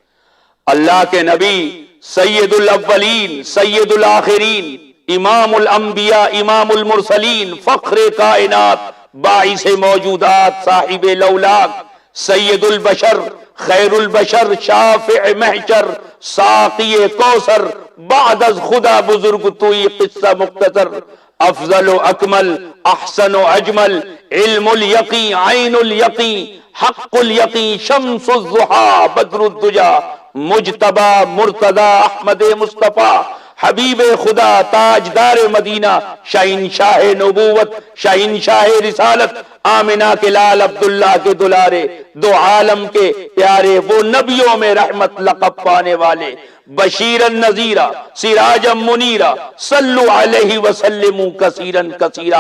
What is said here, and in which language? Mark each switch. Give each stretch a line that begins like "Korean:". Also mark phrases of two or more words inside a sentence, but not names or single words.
Urdu: اللہ کے نبی
Arabic: سید الاولین سید الآخرین، امام الانبیاء امام المرسلین،
Urdu: فخر کائنات، باعث موجودات، صاحب لولاک، سید البشر، خیر البشر، شافع محشر، ساقی کوثر،
Persian: بعد از خدا بزرگ توئی قصہ مختصر،
Urdu: افضل و اکمل، احسن و اجمل،
Arabic: علم الیقین، عین الیقین، حق الیقین، شمس الضحی، بدر الدجا،
Urdu: مجتبی مرتضی احمد مصطفیٰ، حبیب خدا، تاجدار مدینہ، شہنشاہ نبوت، شہنشاہ رسالت، آمنہ کے لال عبداللہ کے دلارے، دو عالم کے پیارے، وہ نبیوں میں رحمت لقب پانے والے،
Arabic: بشیرن نذیرہ، سراجم منیرہ، صلو علیہ وسلم کثیرن کثیرہ۔